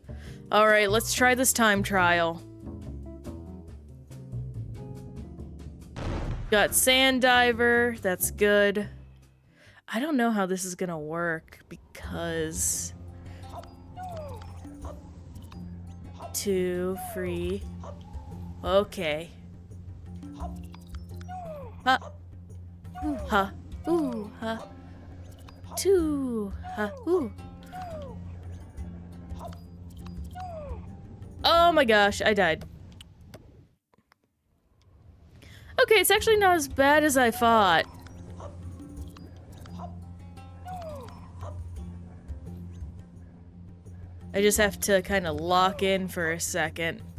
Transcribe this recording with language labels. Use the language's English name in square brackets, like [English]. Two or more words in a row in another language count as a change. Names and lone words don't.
[English] Alright, let's try this time trial. Got sand diver, that's good. I don't know how this is gonna work because 2 free. Okay. Ha. Ooh, ha. Ooh, ha. 2. Ha. Ooh. Oh my gosh, I died. Okay, it's actually not as bad as I thought. I just have to kind of lock in for a second.